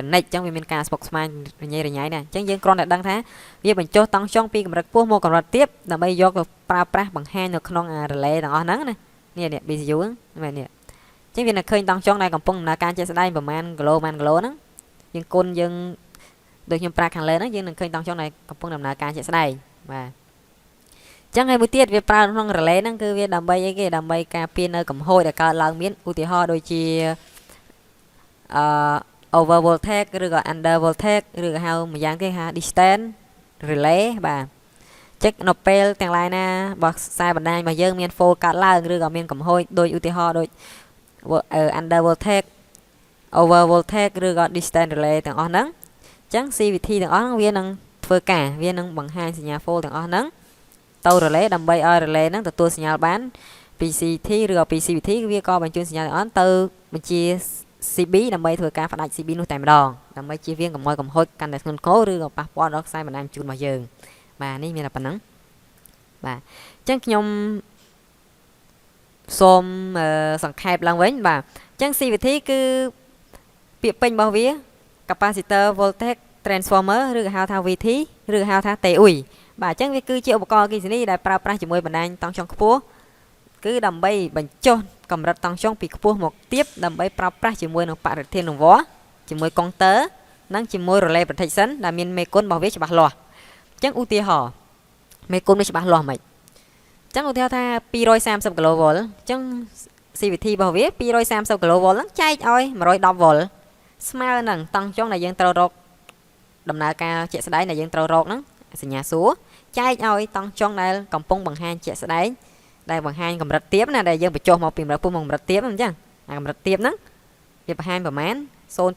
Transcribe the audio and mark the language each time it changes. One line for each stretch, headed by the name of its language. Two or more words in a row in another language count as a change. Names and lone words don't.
Khmer: ត្រូនិកអញ្ចឹងវាមានការស្មុគស្មាញរញ៉េរញ៉ៃដែរអញ្ចឹងយើងគ្រាន់តែដឹងថាវាបញ្ចុះតង់ចុងពីកម្រិតខ្ពស់មកកម្រិតទាបដើម្បីយកទៅប្រើប្រាស់បង្ហាញនៅក្នុង relay ទាំងអស់ហ្នឹងណានេះ BCU ហ្នឹងនេះអញ្ចឹងវានៅឃើញតង់ចុងដែលកំពុងដំណើរការជាក់ស្ដែងប្រហែលគីឡូហ្នឹងយើងគុណយើងដូចខ្ញុំប្រាប់ខាងលើហ្នឹងយើងនឹងឃើញតង់ចុងដែលកំពុងដំណើរការជាក់ស្ដែងបាទអញ្ចឹងហើយមួយទៀតវាប្រើក្នុង relay ហ្នឹងគឺវាដើម្បីអីគេដើម្បីការពារនៅកំហុសដែលកើតឡើងមានឧទាហរណ៍ដូចជា
English: over voltage
Khmer: ឬក៏
English: under voltage
Khmer: ឬក៏ហៅមួយយ៉ាងគេហៅ
English: distance relay
Khmer: បាទចឹកនៅពេលទាំងឡាយណារបស់ខ្សែបណ្ដាញរបស់យើងមាន fault កើតឡើង ឬក៏មានកំហុសដោយឧទាហរណ៍ដូច
English: under voltage over voltage
Khmer: ឬក៏
English: distance relay
Khmer: ទាំងអស់ហ្នឹងអញ្ចឹង CVT ទាំងអស់ហ្នឹងវានឹងធ្វើការវានឹងបង្ហាញសញ្ញា fault ទាំងអស់ហ្នឹងទៅ relay ដើម្បីឲ្យ relay ហ្នឹងទទួលសញ្ញាបានពី CT ឬក៏ពី CVT វាក៏បញ្ជូនសញ្ញាទាំងអស់ទៅបញ្ជា CB ដើម្បីធ្វើការផ្ដាច់ CB នោះតែម្ដងដើម្បីជៀសវាងកុំឲ្យកំហុសកាន់តែធ្ងន់ធ្ងរឬក៏ប៉ះពាល់ដល់ខ្សែបណ្ដាញជូនរបស់យើងបាទនេះមានតែប៉ុណ្ណឹងបាទអញ្ចឹងខ្ញុំ សូមសង្ខេបឡើងវិញបាទអញ្ចឹង CVT គឺពាក្យពេញរបស់វា
English: capacitor voltage transformer
Khmer: ឬក៏ហៅថា VT ឬក៏ហៅថា TUI បាទអញ្ចឹងវាគឺជាឧបករណ៍អគ្គិសនីដែលប្រើប្រាស់ជាមួយបណ្ដាញតង់ចុង ខ្ពស់គឺដើម្បីបញ្ចុះកម្រិតតង់ចុងពីខ្ពស់មកទាបដើម្បីប្រើប្រាស់ជាមួយនឹងបរិធានរង្វាស់ជាមួយកុងទ័រនិងជាមួយ
English: relay protection
Khmer: ដែលមាន មេគុណរបស់វាច្បាស់លាស់អញ្ចឹងឧទាហរណ៍មេគុណវាច្បាស់លាស់ហ្មងអញ្ចឹងឧទាហរណ៍ថា230 kV អញ្ចឹង CVT របស់វា230 kV ហ្នឹងចែកឲ្យ110 volt ស្មើនឹងតង់ចុងដែលយើងត្រូវរកដំណើរការជាក់ស្ដែងដែលយើងត្រូវរកហ្នឹងសញ្ញាសួរចែកឲ្យតង់ចុងដែលកំពុងបង្ហាញជាក់ស្ដែងដែលបង្ហាញកម្រិតទាបណាដែលយើងបញ្ចុះមកពីកម្រិតពុះមកកម្រិតទាបអញ្ចឹងអាកម្រិតទាបហ្នឹងវាបង្ហាញប្រហែល 0.